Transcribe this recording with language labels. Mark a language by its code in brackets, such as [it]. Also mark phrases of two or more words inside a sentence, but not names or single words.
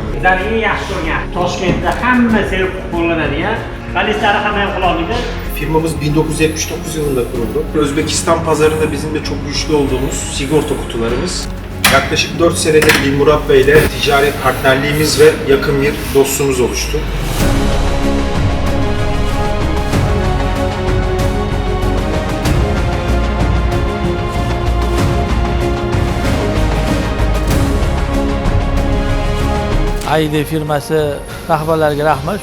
[uz] Bizlar eng yaxshi ko'rgan Toshkentda hamma sevib qo'llanadigan balistlari hamma ham qilolmaydi. [tr] Firmamız 1979 yılında kuruldu. Özbekistan pazarında bizim de çok güçlü olduğumuz sigorta kutularımız. Yaklaşık 4 senedir Murat Bey ile ticari partnerliğimiz ve yakın bir dostluğumuz oluştu. [uz] AYD firmasi rahbarlariga rahmat.